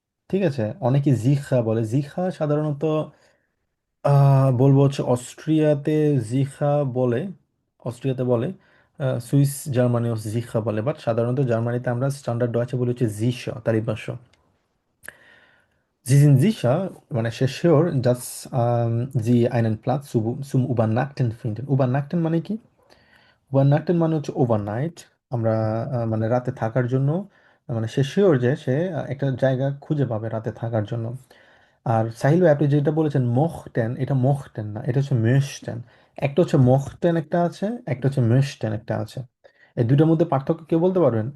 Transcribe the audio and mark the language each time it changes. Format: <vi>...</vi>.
<bn>ঠিক আছে, অনেকে জিখা বলে। জিখা সাধারণত বলবো হচ্ছে অস্ট্রিয়াতে জিখা বলে, অস্ট্রিয়াতে বলে। সুইস জার্মানিও জিখা বলে, বাট সাধারণত জার্মানিতে আমরা স্ট্যান্ডার্ড ডয়েচে বলি হচ্ছে জিসা, তালিবাস্য।</bn> <de>Sie sind sicher,</de> <bn>মানে সে sure,</bn> <de>dass sie einen Platz zum Übernachten finden.</de> <bn>Übernachten মানে কি? Übernachten মানে হচ্ছে ওভারনাইট। আমরা মানে রাতে থাকার জন্য, মানে সে শিওর যে সে একটা জায়গা খুঁজে পাবে রাতে থাকার জন্য। আর সাহিল ভাই আপনি যেটা বলেছেন মোখটেন, এটা মোখটেন না, এটা হচ্ছে মেশটেন। একটা হচ্ছে মোখটেন একটা আছে, একটা হচ্ছে মেশটেন একটা আছে। এই দুইটার মধ্যে পার্থক্য কেউ বলতে পারবেন?</bn>